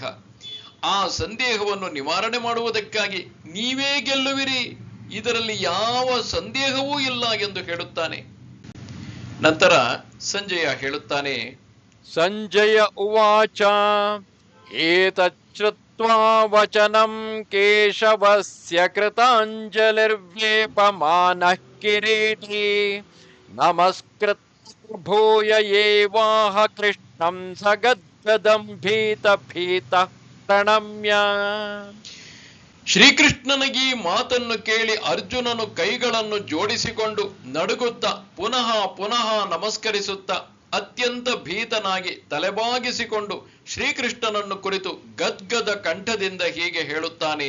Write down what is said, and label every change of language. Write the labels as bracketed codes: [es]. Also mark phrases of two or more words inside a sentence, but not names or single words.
[kn] ಆ ಸಂದೇಹವನ್ನು ನಿವಾರಣೆ ಮಾಡುವುದಕ್ಕಾಗಿ ನೀವೇ ಗೆಲ್ಲುವಿರಿ, ಇದರಲ್ಲಿ ಯಾವ ಸಂದೇಹವೂ ಇಲ್ಲ ಎಂದು ಹೇಳುತ್ತಾನೆ. ನಂತರ ಸಂಜಯ ಹೇಳುತ್ತಾನೆ, [sa] ಸಂಜಯ ಉವಾಚ ಏತಚ್ಛ್ರುತ್ವಾ ವಚನಂ ಕೇಶವಸ್ಯ ಕೃತಾಂಜಲಿರ್ವೇಪಮಾನಃ ಕಿರೀಟಿ ನಮಸ್ಕೃತ್ಯ ಭೂಯ ಏವಾಹ ಕೃಷ್ಣಂ ಸಗದ್ಗದಂ ಭೀತ ಪ್ರಣಮ್ಯ. [kn] ಶ್ರೀಕೃಷ್ಣನಿಗೆ ಈ ಮಾತನ್ನು ಕೇಳಿ ಅರ್ಜುನನು ಕೈಗಳನ್ನು ಜೋಡಿಸಿಕೊಂಡು ನಡುಗುತ್ತಾ ಪುನಃ ಪುನಃ ನಮಸ್ಕರಿಸುತ್ತಾ ಅತ್ಯಂತ ಭೀತನಾಗಿ ತಲೆಬಾಗಿಸಿಕೊಂಡು ಶ್ರೀಕೃಷ್ಣನನ್ನು ಕುರಿತು ಗದ್ಗದ ಕಂಠದಿಂದ ಹೀಗೆ ಹೇಳುತ್ತಾನೆ.